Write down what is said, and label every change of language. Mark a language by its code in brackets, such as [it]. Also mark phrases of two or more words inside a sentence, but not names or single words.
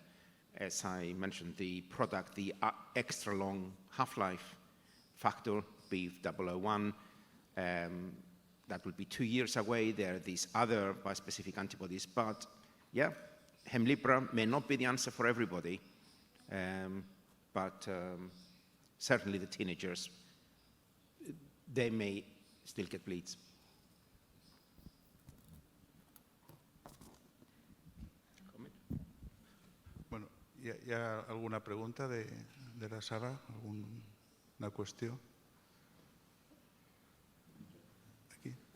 [en] As I mentioned, the product, the extra long half-life factor, BF001, that will be 2 years away. There are these other bispecific antibodies, but yeah, Hemlibra may not be the answer for everybody, but certainly the teenagers, they may still get bleeds. [ca] Bueno, ¿hi ha alguna pregunta de la sala? [es] ¿Alguna cuestión? Aquí.